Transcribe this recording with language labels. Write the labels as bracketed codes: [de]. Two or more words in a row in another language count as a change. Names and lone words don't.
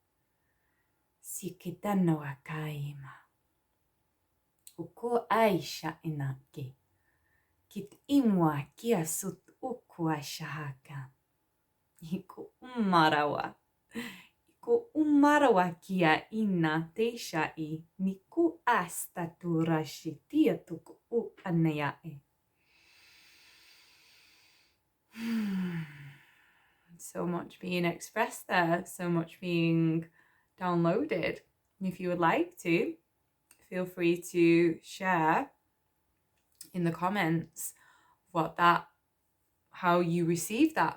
[en] Sikitano akaima. Uko aisha inake. Kit imwa kia sut ukwa shahaka. Iko umarawa. Iko umarawa kia ina teisha I. Niku asta turashi tia tuku u anayae. So much being expressed there, so much being downloaded. If you would like to, feel free to share in the comments how you received that.